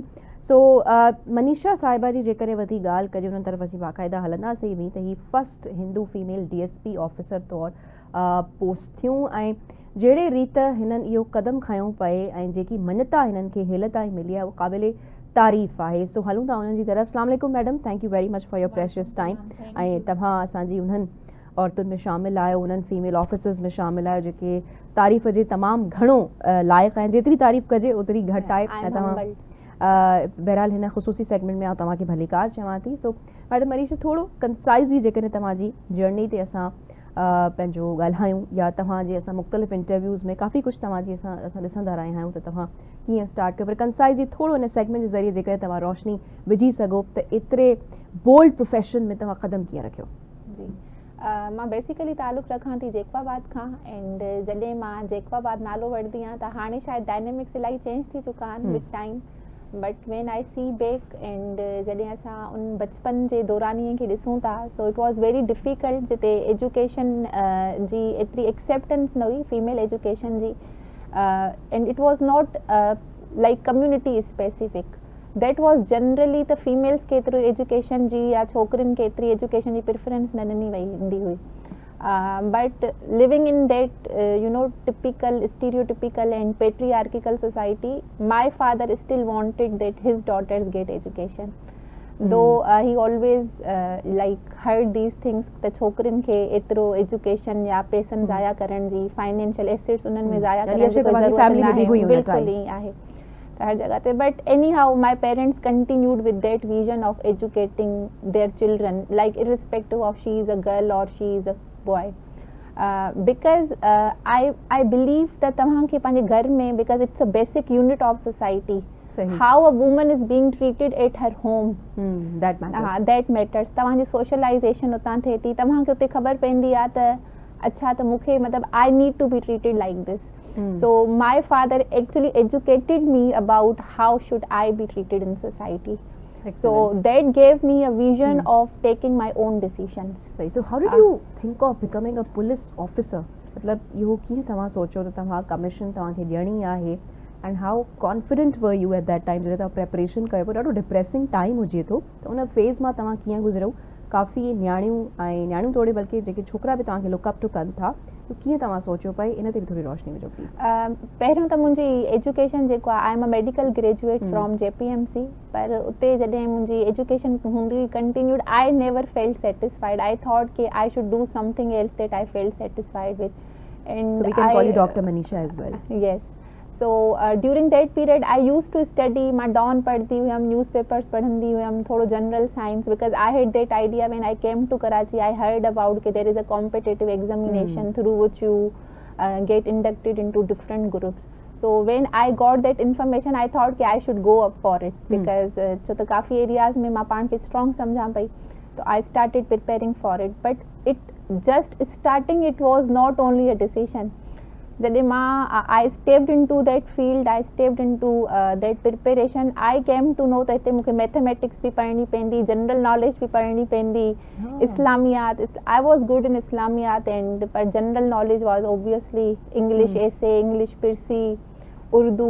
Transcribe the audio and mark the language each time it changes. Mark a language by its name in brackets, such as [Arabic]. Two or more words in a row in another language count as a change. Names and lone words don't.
[Sindhi] सो मनीषा साहिबा जी जेकॾहिं वधी ॻाल्हि कजे उन्हनि तरफ़ असीं बाक़ाइदा हलंदासीं बि त ही [English] first Hindu female DSP officer [Sindhi] तौरु पोस्ट थियूं ऐं जहिड़े रीत हिननि इहो क़दम खयों पए ऐं जेकी मञता हिननि खे हेल ताईं मिली आहे उहा क़ाबिले तारीफ़ आहे। सो हलूं था उन्हनि जी तरफ़। [Arabic] السلام عليكم मैडम, [English] thank you very much for your precious time. [Sindhi] ऐं तव्हां असांजी उन्हनि औरतुनि में शामिल आहियो, उन्हनि [English] female officers [Sindhi] में शामिल आहियो जेके तारीफ़ जे तमामु घणो लाइक़ु आहिनि। जेतिरी तारीफ़ कजे ओतिरी घटि आहे। ऐं तव्हां बहरहाल हिन ख़ुसूसी सेगमेंट में आउं तव्हांखे भलीकार चवां थी। सो मैडम मनीषा, थोरो कंसाइज़ली जेकॾहिं तव्हांजी जर्नी ते असां पंहिंजो ॻाल्हायूं या तव्हांजे असां मुख़्तलिफ़ इंटरव्यूज़ में काफ़ी कुझु तव्हांजी असां ॾिसंदा रहिया आहियूं त तव्हां कीअं स्टार्ट कयो, पर कंसाइज़ली थोरो हिन सेगमेंट जे ज़रिए जेकॾहिं तव्हां रोशनी विझी सघो त एतिरे [English] bold profession [Sindhi] में तव्हां क़दम कीअं रखियो? जी, मां बेसिकली तालुक़ु रखां थी जेकवाबाद खां एंड जॾहिं मां जेकवाबाद नालो वठंदी आहियां त हाणे शायदि डायनेमिक्स इलाही चेंज थी चुका आहिनि [English] with time, but when I see back and [Sindhi] जॾहिं असां उन बचपन जे दौरानीअ खे ॾिसूं था, [English] so it was very difficult [Sindhi] जिते एजुकेशन जी एतिरी एक्सेप्टेंस न हुई [English] female education जी, and it was not like community specific, that was generally [Sindhi] त फीमेल्स खे एतिरी एजुकेशन जी या छोकिरियुनि खे एतिरी एजुकेशन जी प्रिफरेंस न ॾिनी वेंदी हुई। [English] But living in that typical stereotypical and patriarchal society, my father still wanted that his daughters get education, though he always like heard these [Sindhi] things त छोकिरियुनि खे एतिरो एजुकेशन या पैसनि ज़ाया करण जी [English] financial assets [Sindhi] उन्हनि में ज़ाया करण जी बिल्कुलु ई आहे हर जगह ते, [English] but anyhow my parents continued with that vision of educating their children, like irrespective of she is a girl or she is a boy, because I believe that [Sindhi] तव्हांखे पंहिंजे घर में, [English] because it's a basic unit of society, how a woman is being treated at her home, that matters. That matters. [Sindhi] तव्हांजी socialization उतां थिए थी, तव्हांखे उते ख़बर पवंदी आहे त अच्छा त मूंखे मतिलबु [English] I need to be treated like this. So my father actually educated me about how should I be treated in society. So that gave me a vision of taking my own decisions. [Sindhi] सही. [English] So how did you think of becoming a police officer? [Sindhi] मतलब इहो कीअं तव्हां सोचो त तव्हां कमीशन तव्हांखे ॾियणी आहे [English] and how confident were you at that time [Sindhi] जॾहिं तव्हां प्रेपरेशन कयो पियो ॾाढो [English] depressing time [Sindhi] हुजे थो त उन फेज़ मां तव्हां कीअं गुज़रियो काफ़ी न्याणियूं तोड़े बल्कि जेके छोकिरा बि तव्हांखे [English] look up to [Sindhi] कनि था त कीअं तव्हां सोचियो पई इन ते बि थोरी रोशनी विझो प्लीज़. पहिरियों त मुंहिंजी एजुकेशन जेको आहे [English] I am a medical graduate from JPMC [Sindhi] पर उते जॾहिं मुंहिंजी एजुकेशन हूंदी हुई [English] continued I never felt satisfied I thought कि I should do something else that I felt satisfied with So we can call you Dr. Manisha as well. Yes. So during that period I used to study [Sindhi] मां डॉन पढ़ती हुयमि न्यूज़पेपर्स पढ़ंदी हुयमि थोड़ो जनरल साइंस [English] because I had that idea when I came to Karachi. I heard about that there is a competitive examination through which you get inducted into different groups. So when I got that information I thought कि I should go up for it because [Sindhi] छो त काफ़ी एरियाज़ में मां पाण खे स्ट्रॉन्ग सम्झां पई [English] तो I started preparing for it. But it just starting it was not only a decision. [Sindhi] जॾहिं मां [English] I stepped into that field, I stepped into that preparation, I came to know [Sindhi] त हिते मूंखे मैथमेटिक्स बि पढ़णी पवंदी [English] general knowledge बि पढ़णी पवंदी इस्लामियात I was good in इस्लामियात and पर जनरल नॉलेज was obviously English essay, English Pirsi, Urdu.